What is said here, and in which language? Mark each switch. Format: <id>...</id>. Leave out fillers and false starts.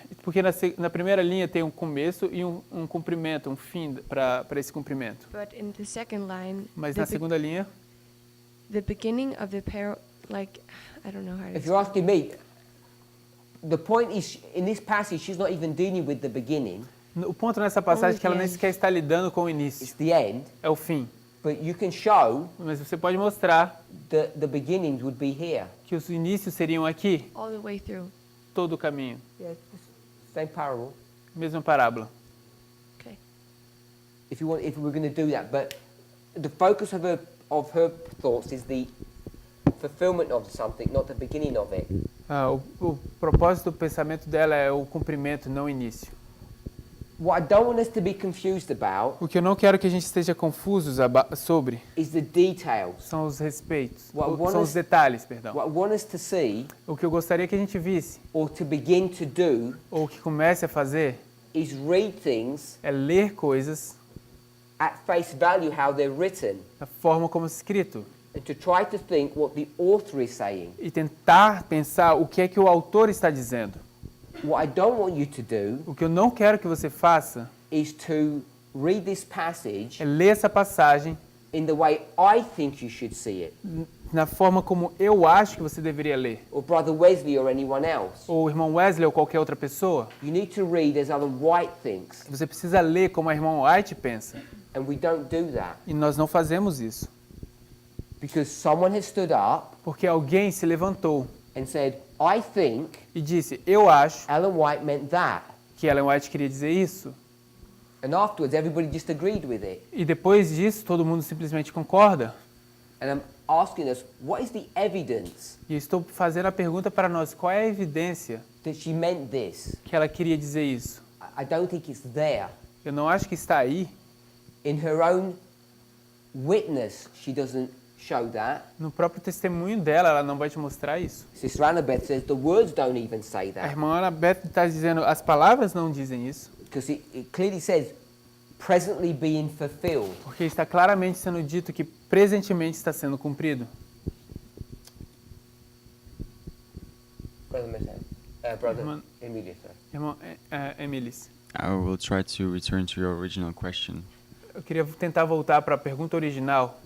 <pt>Porque na primeira linha tem um começo e um cumprimento, um fim para esse cumprimento.</pt> <en>But in the second line,</en> <pt>Mas na segunda linha,</pt> <en>the beginning of the like, I don't know how to If you're asking me, the point is, in this passage, she's not even dealing with the beginning.</en> <pt>o ponto nessa passagem é que ela nem sequer está lidando com o início.</pt> <en>It's the end.</en> <pt>É o fim.</pt> <en>But you can show</en> <pt>Mas você pode mostrar</pt> <en>that the beginnings would be here.</en> <pt>que os inícios seriam aqui,</pt> <en>all the way through.</en> <pt>todo o caminho.</pt> <en>Yeah, same parable.</en> <pt>Mesma parábola.</pt> <en>Okay. If we're going to do that, but the focus of her thoughts is the fulfillment of something, not the beginning of it.</en> <pt>O propósito do pensamento dela é o cumprimento, não o início.</pt> <en>What I don't want us to be confused about</en> <pt>O que eu não quero que a gente esteja confusos sobre</pt> <en>is the details.</en> <pt>são os respeitos,</pt> <en>What I want</en> <pt>são</pt> <en>us-</en> <pt>os detalhes, perdão.</pt> <en>What I want us to see,</en> <pt>O que eu gostaria que a gente visse,</pt> <en>or to begin to do,</en> <pt>ou que comece a fazer,</pt> <en>is read things</en> <pt>é ler coisas</pt> <en>at face value how they're written,</en> <pt>da forma como é escrito</pt> <en>and to try to think what the author is saying.</en> <pt>e tentar pensar o que é que o autor está dizendo.</pt> <en>What I don't want you to do</en> <pt>O que eu não quero que você faça</pt> <en>is to read this passage</en> <pt>é ler essa passagem</pt> <en>in the way I think you should see it,</en> <pt>na forma como eu acho que você deveria ler.</pt> <en>or Brother Wesley or anyone else.</en> <pt>Ou o irmão Wesley ou qualquer outra pessoa.</pt> <en>You need to read as Ellen White thinks,</en> <pt>Você precisa ler como a irmã White pensa.</pt> <en>and we don't do that</en> <pt>E nós não fazemos isso.</pt> <en>because someone has stood up</en> <pt>Porque alguém se levantou</pt> <en>and said, I think</en> <pt>e disse, eu acho</pt> <en>Ellen White meant that.</en> <pt>que Ellen White queria dizer isso.</pt> <en>And afterwards, everybody just agreed with it.</en> <pt>E depois disso, todo mundo simplesmente concorda.</pt> <en>And I'm asking us, what is the evidence</en> <pt>E eu estou fazendo a pergunta para nós, qual é a evidência</pt> <en>that she meant this?</en> <pt>que ela queria dizer isso?</pt> <en>I don't think it's there.</en> <pt>Eu não acho que está aí.</pt> <en>In her own witness, she doesn't show that.</en> <pt>No próprio testemunho dela, ela não vai te mostrar isso.</pt> <en>Sister Annabeth says the words don't even say</en> <pt>A</pt> <en>that.</en> <pt>irmã Annabeth está dizendo, as palavras não dizem isso.</pt> <en>Because it clearly says, presently being fulfilled.</en> <pt>Porque está claramente sendo dito que presentemente está sendo cumprido.</pt> <en>Brother Messiah. Brother</en> <pt>Irmã-</pt> <en>Emilia, sorry.</en> <pt>Irmão Emilis,</pt> <en>I will try to return to your original question.</en> <pt>eu queria tentar voltar para a pergunta original.</pt>